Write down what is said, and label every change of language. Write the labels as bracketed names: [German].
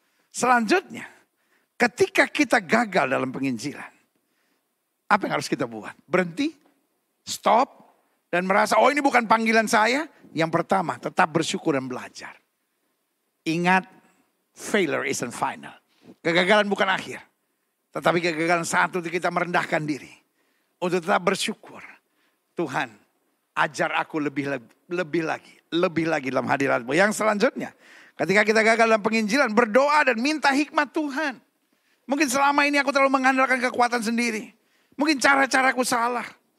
[Indonesian] Selanjutnya, ketika kita gagal dalam penginjilan, apa yang harus kita buat? Berhenti, stop, dan merasa, oh ini bukan panggilan saya. Yang pertama, tetap bersyukur dan belajar. Ingat, [English] failure isn't final. [Indonesian] Kegagalan bukan akhir. Tetapi kegagalan saat itu kita merendahkan diri. Untuk tetap bersyukur. Tuhan, ajar aku lebih lagi dalam hadirat-Mu. Yang selanjutnya, ketika kita gagal dalam penginjilan, berdoa dan minta hikmat Tuhan. Mungkin selama ini aku terlalu mengandalkan kekuatan sendiri. Mungkin cara-caraku salah.